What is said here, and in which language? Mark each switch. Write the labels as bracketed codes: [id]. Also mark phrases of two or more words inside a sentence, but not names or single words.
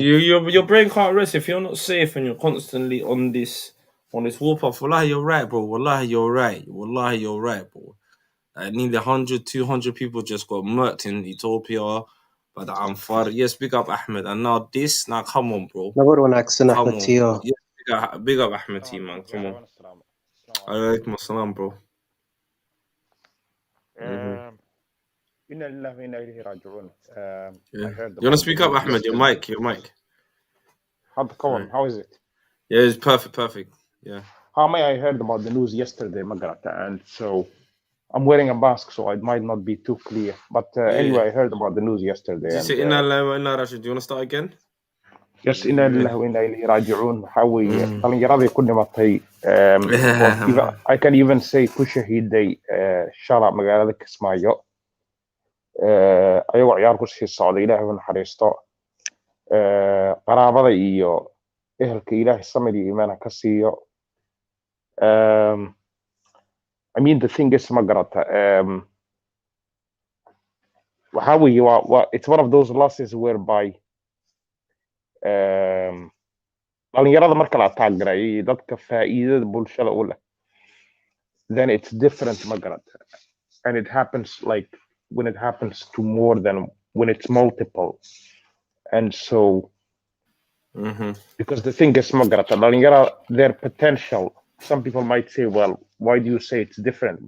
[en] your brain can't rest if you're not safe and you're constantly on this warpath. Wallahi, you're right, bro. Wallahi, you're right. Wallahi, you're right, bro. Nearly 100, 200 people just got murked in Ethiopia. But I'm far. Yes, big up Ahmed. And now this, now come on, bro. [so] Nabar wanaagsan [en] Come Ahmed on. Tiyo. Yes, big up Ahmed T, man. Come on. [ar] عليكم السلام, bro. إنا لله وإنا إليه راجعون. [en] I Yeah. heard You want to about speak the up, news Ahmed? Your yesterday. mic. Come on, Right. how is it? Yeah, it's perfect. Yeah. I heard about the news yesterday, Magrata, and so I'm wearing a mask, so it might not be too clear. But anyway, I heard about the news yesterday. Did you And [ar] say إنا لله وإنا راجعون? [en] Do you want to start again? yes, [ar] إنا لله وإنا إليه راجعون. [so] Waxa weeye dhalinyaradii ku dhimatay. [en] I can even say [so] ku shahiiday shala magaalada Kismayo. Ayagoo ciyaar ku sii socday, Ilaahay u naxariisto. Qaraabada iyo ehelka Ilaahay samir iyo iimaan ha ka siiyo. [en] I mean, the thing is, Magarata, how it's one of those losses whereby [so] dhalinyarada marka la attack gareeyay dadka faa'iidada bulshada u leh, [en] then it's different, Magarata, and it happens like when it happens to more than when it's multiple, and so because the thing is, [so] Magarata, dhalinyara, [en] their potential. Some people might say, well, why do you say it's different?